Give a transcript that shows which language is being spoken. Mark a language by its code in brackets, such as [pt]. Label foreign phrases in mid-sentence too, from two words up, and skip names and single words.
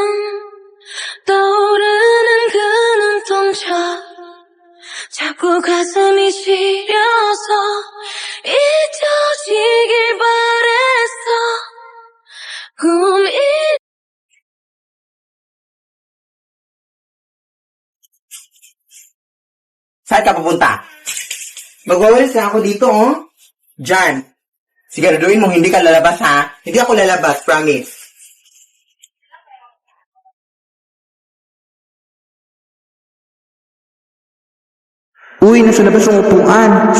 [ko] 떠오르는 그 눈동자 자꾸 가슴이 시려서 잊혀지길 바랬어 꿈이 [tl] Saan ka pupunta? Magwawalis na ako dito, oh. Diyan. Siguraduhin mong hindi ka lalabas, ha? Hindi ako lalabas, promise. Uy, nasa labas ang upuan.